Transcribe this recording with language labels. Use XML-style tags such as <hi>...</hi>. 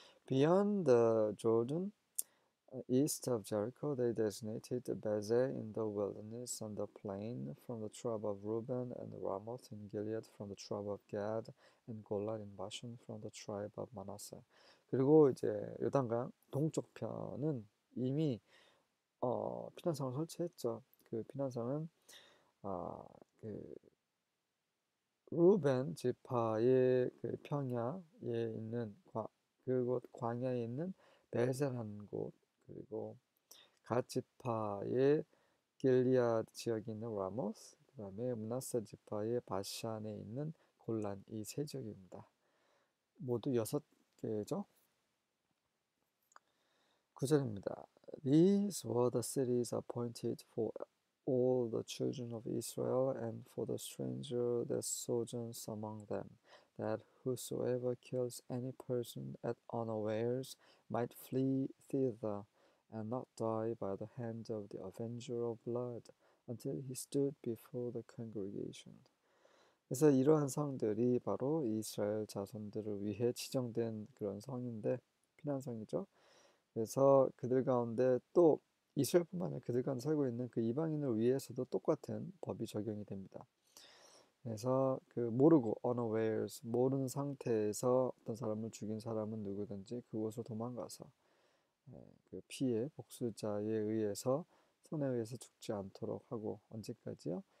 <en>Beyond the Jordan, east of Jericho, they designated Bezer in the wilderness on the plain from the tribe of Reuben, and Ramoth in Gilead from the tribe of Gad, and Golan in Bashan from the tribe of Manasseh.</en> <ko>그리고 이제 요단강 동쪽 편은 이미 피난성을 설치했죠. 그 피난성은 그 루벤 지파의 그 평야에 있는 그곳 광야에 있는 베셀한 곳, 그리고 갓 지파의 길리아드 지역에 있는 라모스, 그 다음에 므낫세 지파의 바샨에 있는 골란, 이 세 지역입니다. 모두 6개죠. 9절입니다.</ko> <en>These were the cities appointed for all the children of Israel and for the stranger that sojourns among them, that whosoever kills any person at unawares might flee thither and not die by the hand of the avenger of blood until he stood before the congregation.</en> <ko>그래서 이러한 성들이 바로 이스라엘 자손들을 위해 지정된 그런 성인데 피난성이죠. 그래서 그들 가운데 또 이스라엘뿐만 아니라 그들 가운데 살고 있는 그 이방인을 위해서도 똑같은 법이 적용이 됩니다. 그래서 그 모르고 unawares, 모르는 상태에서 어떤 사람을 죽인 사람은 누구든지 그곳으로 도망가서 그 피해 복수자에 의해서 손에 의해서 죽지 않도록 하고, 언제까지요?</ko>